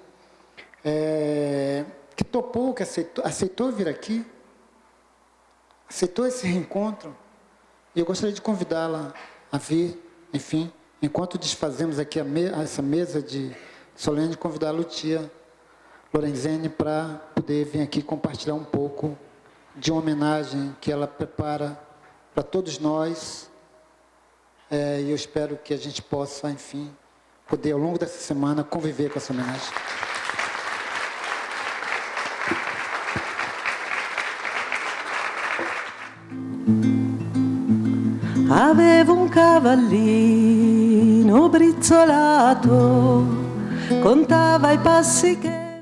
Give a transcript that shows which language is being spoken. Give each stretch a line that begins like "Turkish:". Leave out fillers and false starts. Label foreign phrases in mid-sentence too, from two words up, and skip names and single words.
Portuguese: que topou, que aceitou vir aqui, aceitou esse reencontro, e eu gostaria de convidá-la a vir, enfim, enquanto desfazemos aqui essa mesa de solene, convidar a Lutia Lorenzini para poder vir aqui compartilhar um pouco de uma homenagem que ela prepara para todos nós, e eu espero que a gente possa, enfim, poder ao longo dessa semana conviver com essa homenagem.
Italian: Avevo un cavallino brizzolato, contava i passi che